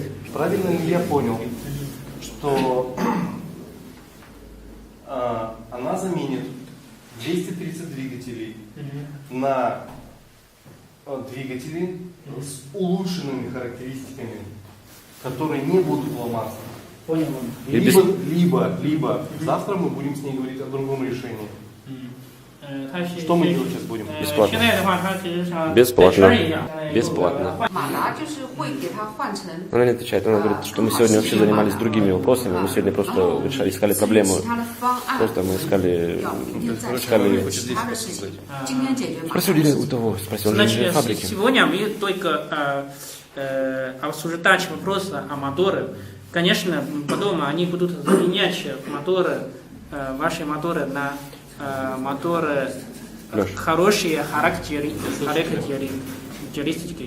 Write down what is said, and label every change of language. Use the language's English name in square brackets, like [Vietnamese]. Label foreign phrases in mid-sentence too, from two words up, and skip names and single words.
[Russian] Правильно ли я понял, что она заменит 230 двигателей на двигатели с улучшенными характеристиками, которые не будут ломаться? Понял. Либо завтра мы будем с ней говорить о другом решении. Что мы делать сейчас будем? Бесплатно. [Chinese] 现在的话，它其实上 [Russian] Бесплатно. [Chinese] 北车一样 [Russian] Бесплатно. [Chinese] 马达就是会给它换成 [Russian] Она не отвечает. Она говорит, что мы сегодня вообще занимались другими вопросами. Мы сегодня просто искали проблему. [Chinese] 其他的方案， [Russian] Просто мы искали... [Chinese] 要明天再 [Russian] искали... [Chinese] 说其他的事情，今天解决马达 [Russian] Спроси [Chinese] 的 [Russian] у [Chinese] 事情。 [Russian] того, спроси, он же инженер Значит, фабрики. сегодня мы только обсуждать вопрос о моторе. Конечно, потом они будут заменять моторы, ваши моторы на моторы хорошие характеристики.